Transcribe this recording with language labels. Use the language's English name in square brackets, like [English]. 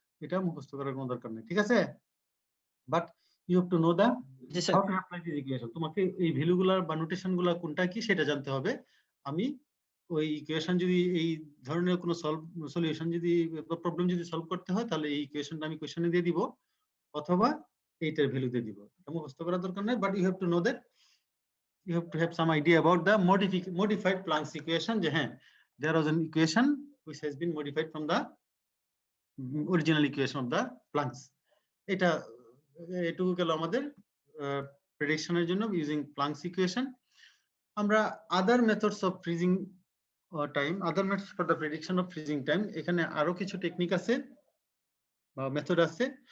[Bangla] এটা মুখস্থ করার কোনো দরকার নেই, ঠিক আছে? [English] But you have to know the how to apply this equation. [Bangla] তোমাকে এই ভ্যালুগুলার বা নোটেশনগুলো কোনটা কি সেটা জানতে হবে। আমি ওই ইকুয়েশন যদি এই ধরনের কোনো সলিউশন যদি প্রবলেম যদি সলভ করতে হয়, তাহলে এই ইকুয়েশনটা আমি কোশ্চেনে দিয়ে দিব, অথবা এইটার ভ্যালু দিয়ে দিব। এটা মুখস্থ করার দরকার নাই, [English] But you have to know that, you have to have some idea about the modified Planck's equation. There was an equation which has been modified from the original equation of the Planck's. [Bangla] এটা এটুকু গেল আমাদের প্রেডিকশনের জন্য [English] Using Planck's equation. আমরা other methods of freezing time, other methods for the prediction of freezing time, [Bangla] এখানে আরো কিছু technique আছে বা মেথড আছে।